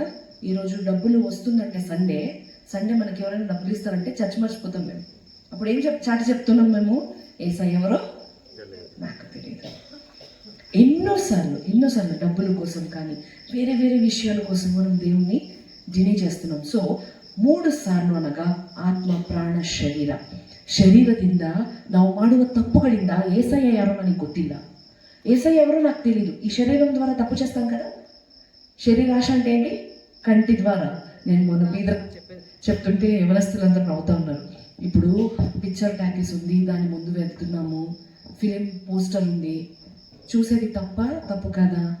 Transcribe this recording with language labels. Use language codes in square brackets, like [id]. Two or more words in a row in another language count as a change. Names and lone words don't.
[te] ఈరోజు డబ్బులు వస్తుందంటే సండే మనకి ఎవరైనా డబ్బులు ఇస్తారంటే చర్చ మర్చిపోతాం మేము. అప్పుడు ఏం చెప్తున్నాం మేము, ఏసాయి ఎవరో నాకు తెలియదు. ఎన్నోసార్లు డబ్బుల కోసం కానీ వేరే విషయాల కోసం మనం దేవుణ్ణి డినే చేస్తున్నాం. [kn] సో 3 ಸಾರ್ಲು అనగా ಆತ್ಮ ಪ್ರಾಣ ಶರೀರದಿಂದ ನಾವು ಮಾಡುವ ತಪ್ಪುಗಳಿಂದ ಏಸಯ್ಯ ಯಾರೋ ನನಗೆ ಗೊತ್ತಿಲ್ಲ, [te] ఏసయ్య ఎవరో నాకు తెలియదు. ఈ శరీరం ద్వారా తప్పు చేస్తాం కదా. శరీరాశ అంటే ఏంటి? కంటి ద్వారా. నేను మొన్న బీదర్ చెప్తుంటే యవనస్తులందరూ నవ్వుతా ఉన్నారు. ఇప్పుడు [en] picture talkies [te] ఉంది, దాని ముందు వెళ్తున్నాము, [en] film poster [te] ఉంది, చూసేది తప్పు కాదా?